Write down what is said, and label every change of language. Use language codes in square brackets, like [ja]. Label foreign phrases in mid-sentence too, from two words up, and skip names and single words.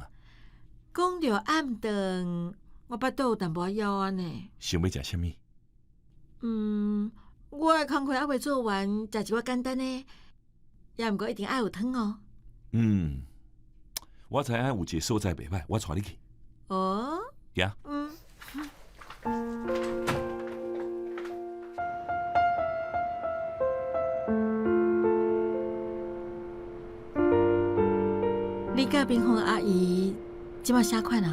[nan] 讲到暗顿，我巴肚有淡薄枵啊呢。想要食啥物？我的工课还未做完，食一碗简单的，也毋过一定爱有汤哦。我知影有一个所在袂歹，我带你去。哦。行。你甲冰红阿姨即摆啥款啊？